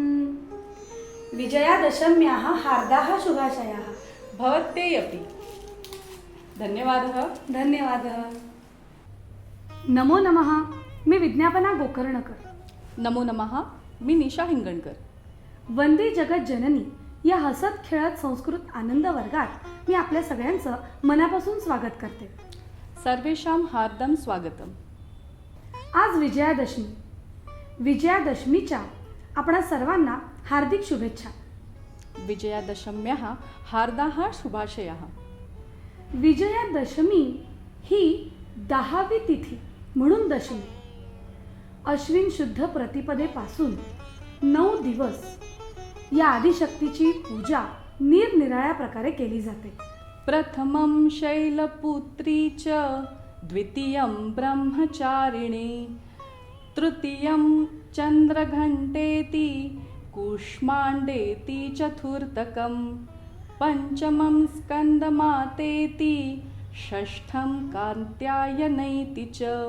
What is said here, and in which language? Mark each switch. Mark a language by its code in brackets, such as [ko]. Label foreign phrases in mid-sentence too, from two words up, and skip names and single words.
[sa] विजयादशम्याः हार्दाः शुभाशयाः भवत्यपि धन्यवादः. धन्यवादः. नमो नमः. [mr] मी विज्ञापना गोकर्णकर. [sa] नमो नमः. [mr] मी निशा हिंगणकर. वंदे जगत जननी या हसत खेळत संस्कृत आनंद वर्गात मी आपल्या सगळ्यांचं मनापासून स्वागत करते. [sa] सर्वेषां हार्दं स्वागतम्. [mr] आज विजयादशमी. विजयादशमीच्या आपणा सर्वांना हार्दिक शुभेच्छा. [sa] विजयादशम्याः हार्दाः शुभाशयाः. [mr] विजयादशमी ही 10वी तिथी म्हणून दशमी. अश्विन शुद्ध प्रतिपदेपासून 9 दिवस या आदिशक्तीची पूजा निरनिराळ्या प्रकारे केली जाते. [sa] प्रथमं शैलपुत्री च द्वितीयं ब्रह्मचारिणी तृतीयं चन्द्रघण्टेति कूष्माण्डेति चतुर्थकं पञ्चमं स्कन्दमातेति षष्ठं कात्यायनैति च